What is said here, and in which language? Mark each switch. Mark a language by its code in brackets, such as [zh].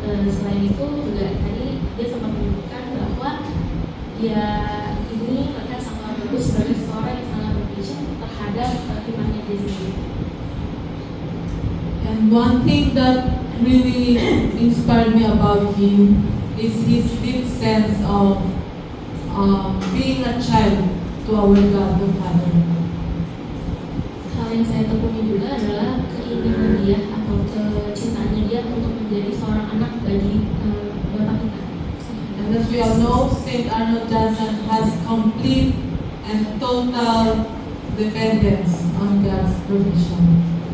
[id] Selain itu juga tadi dia sempat menyebutkan bahwa dia ini melihat Santo Arnoldus sebagai seorang yang sangat berpatient terhadap imannya dia sendiri. [en] And one thing that really inspired me about him is his deep sense of being a child to our God the Father. [id] Hal yang saya tekuni juga adalah keinginan dia atau kecintaannya dia untuk menjadi seorang anak bagi Bapa kita. [en] And as we all know, St. Arnold Jansen has complete and total dependence on God's provision.